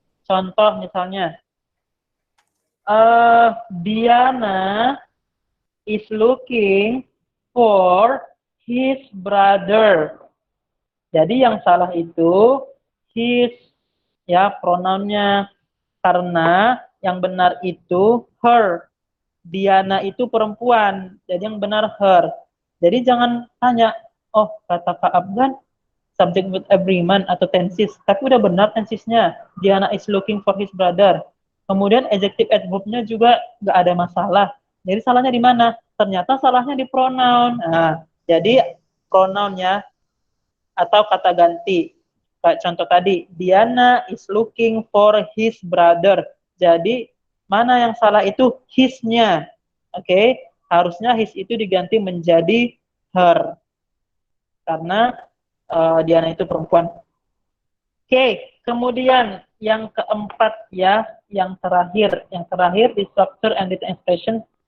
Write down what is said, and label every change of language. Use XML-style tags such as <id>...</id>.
<id>Contoh misalnya,</id> <en>Diana is looking for his brother.</en> <id>Jadi yang salah itu his, ya pronounnya, karena yang benar itu her. Diana itu perempuan. Jadi yang benar her. Jadi jangan tanya, oh kata Kak Afgan, subject with every man atau tenses. Tapi udah benar tensesnya.</id> <en>Diana is looking for his brother.</en> <id>Kemudian adjective adverb-nya juga nggak ada masalah. Jadi salahnya di mana? Ternyata salahnya di pronoun. Nah, jadi pronounnya atau kata ganti. Kayak contoh tadi,</id> <en>Diana is looking for his brother.</en> <id>Jadi, mana yang salah itu his-nya. Oke, harusnya his itu diganti menjadi her. Karena Diana itu perempuan. Oke, kemudian yang keempat ya, yang terakhir di structure and detail expression.</id>